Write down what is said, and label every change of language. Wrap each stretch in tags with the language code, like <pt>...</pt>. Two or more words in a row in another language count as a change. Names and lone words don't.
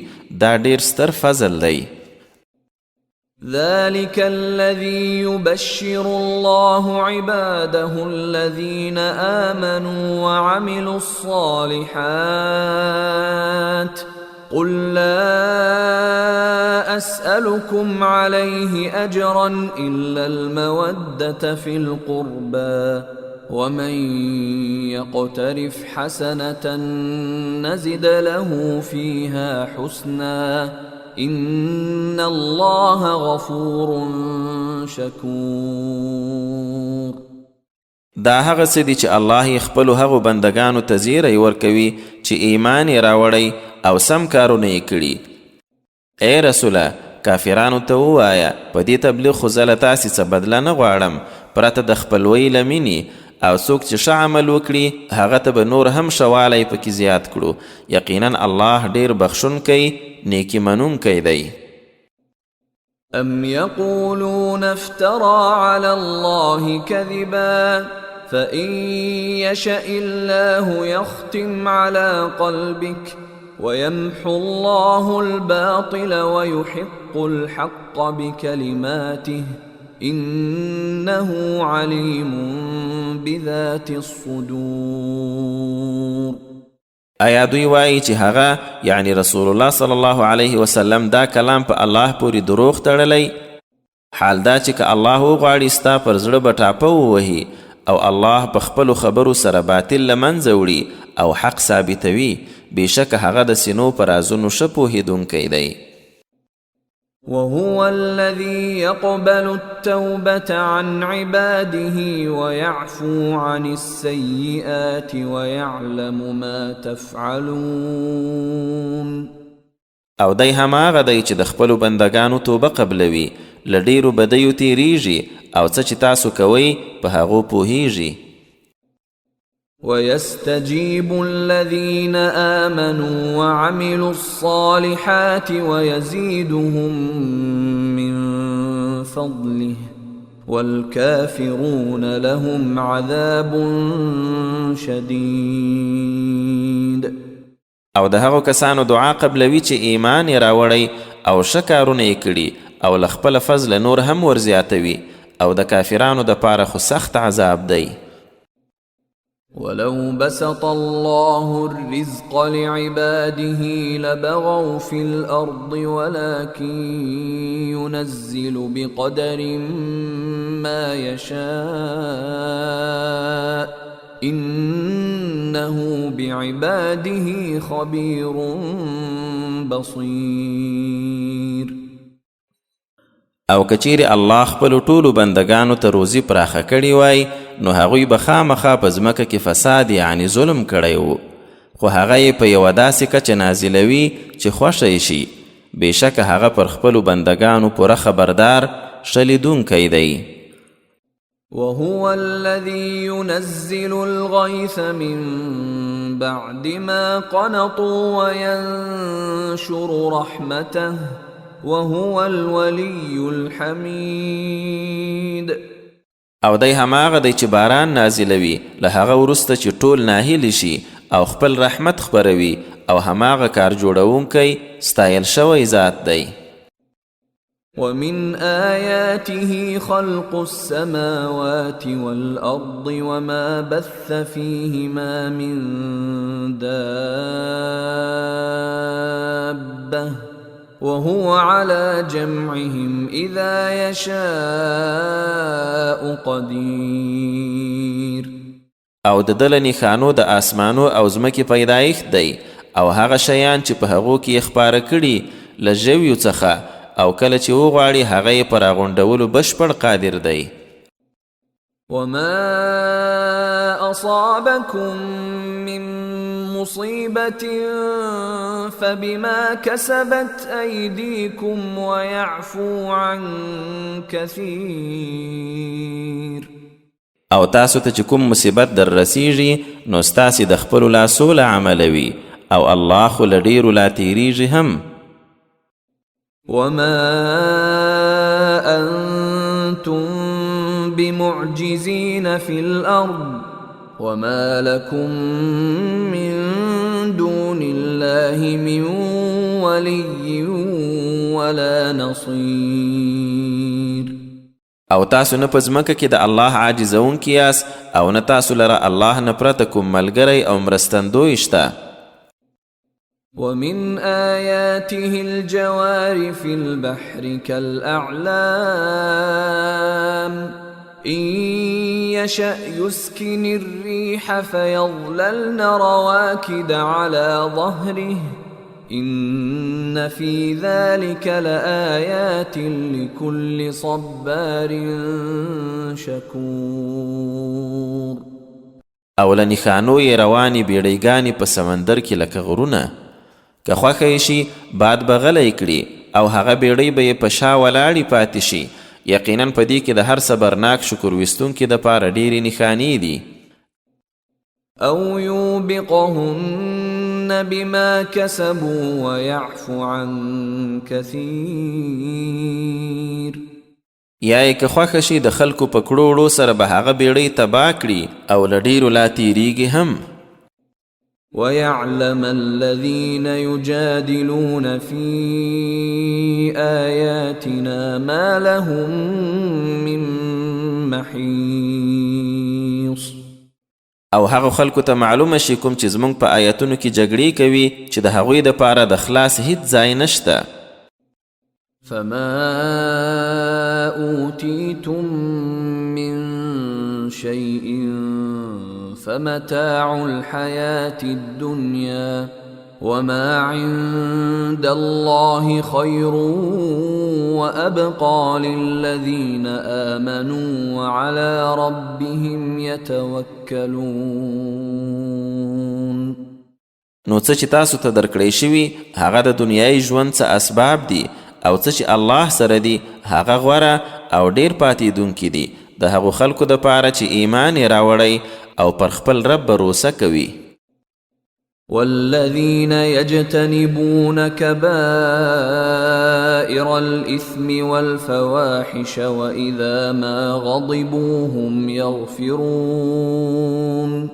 <ps>دا ډیر ستر فضل دی.</ps> <ar>ذلك الذي يبشر الله عباده الذين آمنوا وعملوا الصالحات قل لا أسألكم عليه أجرا إلا المودة في القربى ومن يقترف حسنة نزد له فيها حسنا إن الله غفور شكور.</ar> <ps>دا هغه څه دي چې الله یې خپلو هغو بندګانو ته زیری ورکوي چې ایمان یې راوړی او سم کارونه یې کړي. ای رسوله، کافرانو ته ووایه په دې تبلیغ خو زه له تاسې څه بدله نه غواړم پرته د خپلوۍ له مینې، او څوک چې ښه عمل وکړي هغه ته به نور هم ښه والی پکې زیات کړو. یقینا الله ډیر بخښونکی نیکی منونکی دی.</ps> <ar>أم يقولون افترى على الله كذبا فإن يشأ الله يختم على قلبك ويمحو الله الباطل ويحق الحق بكلماته إنه عليم بذات الصدور.</ar> <ps>آیا دوی وایي چې هغه یعنی</ps> <ar>رسول الله صلی الله علیه وسلم</ar> <ps>دا کلام په الله پورې دروغ تړلی؟ حال دا چې که الله وغواړي ستا پر زړه به ټاپه ووهي او الله په خپلو خبرو سره باطل له منځه وړي او حق ثابتوي. بېشکه هغه د سینو په رازونو ښه پوهېدونکی دی.</ps> <ar>وهو الذي يقبل التوبة عن عباده ويعفو عن السيئات ويعلم ما تفعلون.</ar> <ps>او دی هماغه دی چې د خپلو بندګانو توبه قبلوي، له ډیرو بدیو تیریږي او څه چې تاسو کوئ په هغو پوهیږي.</ps> <ar>ويستجيب الذين آمنوا وعملوا الصالحات ويزيدهم من فضله والكافرون لهم عذاب شديد.</ar> <ps>او د هغو کسانو دعا قبلوي چې ایمان یې راوړی او ښه کارونه یې کړي او له خپله فضله نور هم ورزیاتوي، او د کافرانو دپاره خو سخت عذاب دی.</ps> <ar>ولو بسط الله الرزق لعباده لبغوا في الأرض ولكن ينزل بقدر ما يشاء إنه بعباده خبير بصير.</ar> <ps>او کچیرې الله خپلو ټولو بندګانو ته روزي پراخه کړې وای نو هغوی به خامخا په ځمکه کې فساد یعنی ظلم کړی و، خو هغه یې په یوه داسې کچه نازلوي چې خوښه یې شي. بېشکه هغه پر خپلو بندګانو پوره خبردار ښه لیدونکی دی.</ps> <ar>وهو الذي ينزل الغيث من بعد ما قنطوا وينشر رحمته وهو الولي الحميد.</ar> <ps>او دی هماغه دی چې باران نازلوي له هغه وروسته چې ټول ناهیلي شي او خپل رحمت خپروي، او هماغه کار جوړونکی ستایل شوی ذات دی.</ps> <ar>ومن آياته خلق السماوات والأرض وما بث فيهما من دابة وهو على جمعهم إذا يشاء قدير.</ar> <ps>او د دل نښانو د آسمانو او ځمکې پیدایښت دی او هغه شیان چې په هغو کې یې خپاره کړي له ژویو څخه، او کله چې وغواړي هغه یې په راغونډولو بشپړ قادر دی.</ps> <ar>وما أصابكم من مصيبة فبما كسبت أيديكم ويعفو عن كثير.</ar> <ps>او تاسو ته چې کوم مصیبت در رسیږي نو ستاسې د خپلو لاسو له عمله وي او الله خو له ډېرو لا تېرېږي هم.</ps> <ar>وما أنتم بمعجزين في الأرض وما لكم من دون الله من ولي ولا نصير.</ar> <ps>او تاسو نه په ځمکه کې د الله عاجزونکي یاست او نه تاسو لره الله نه پرته کوم ملګری او مرستندوی شته.</ps> <ar>ومن آياته الجوار في البحر كالأعلام إن يشأ يسكن الريح فيظللن رواكد على ظهره إن في ذلك لآيات لكل صبار شكور.</ar> <ps>او له نښانو یې روانې بیړیګانې په سمندر کې لکه غرونه، که خوښه یې شي باد به غلی کړي او هغه بیړۍ به یې په شا ولاړې پاتې شي. یقینا په دې کې د هر صبرناک شکر ویستونکي دپاره ډېرې نښانې دي.</ps> <ar>او يوبقهن بما كسبوا ويعفو عن كثير.</ar> <ps>یا یې که خوښه شي د خلکو په کړوړو سره به هغه بیړۍ تباه کړي او له ډېرو لا تېرېږي هم.</ps> <ar>ويعلم الذين يجادلون في آياتنا ما لهم من محيص.</ar> <ps>او هغه خلکو ته معلومه شي کوم چې زموږ په آیتونو کې جګړې کوي چې د هغوی دپاره د خلاص هیڅ ځای نشته.</ps> <ar>فما أوتيتم من شيء فمتاع الحياة الدنيا وما عند الله خير وأبقى للذين آمنوا وعلى ربهم يتوكلون.</ar> <ps>نو څه چې تاسو ته درکړی شوي هغه د دنیایي ژوند څه اسباب دي او څه چې الله سره دي هغه غوره او ډېر پاتېدونکي دي د هغو خلکو دپاره چې ایمان یې راوړی او پر خپل رب بروسه کوي.</ps> <ar>والذين يجتنبون كبائر الإثم والفواحش وإذا ما غضبوا هم يغفرون.</ar>